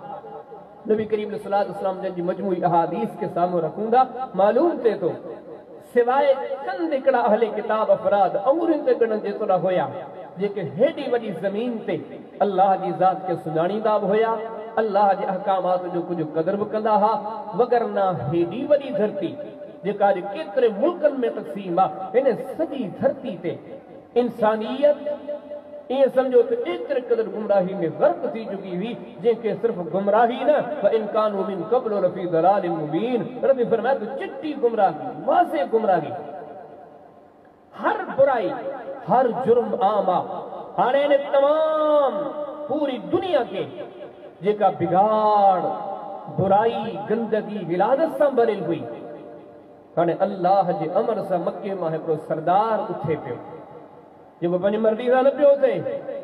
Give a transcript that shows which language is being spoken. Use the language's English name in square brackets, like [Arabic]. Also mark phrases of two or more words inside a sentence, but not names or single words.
[Sindhi] नबी करीम [Arabic] صلى الله عليه وسلم [Sindhi] जंहिंजी मजमूई अहादीस खे साम्हूं रखूं था, मालूम थिए थो सिवाय चंद हिकिड़ा अहले किताब अफ़राद अंगुरियुनि ते ॻणण जेतिरा हुया जेके हेॾी वॾी ज़मीन ते अल्लाह जी ज़ात खे सुञाणींदा बि हुया, अल्लाह जे अहकामात जो कुझु क़दर बि कंदा हुआ। वगरना हेॾी वॾी धरती जेका अॼु केतिरे मुल्कनि में तक़सीम आहे, हिन सॼी धरती ते इंसानियत ईअं सम्झो त एतिरे क़दुरु गुमराही में गर्क थी चुकी हुई, जंहिंखे सिर्फ़ु गुमराही न [Arabic] وإن كانوا من قبل لفي ضلال مبين. [Sindhi] रब फरमाए तो चिट्टी गुमराही, वाज़े गुमराही, हर बुराई हर जुर्म आम आहे। हाणे इन तमाम पूरी दुनिया के जेका बिगाड़ बुराई गंदगी विलादत सां भरियल हुई, हाणे अल्लाह जे अमर सां मके मां हिकिड़ो सरदार उथे पियो जेको पंहिंजी मर्ज़ी सां न पियो थिए।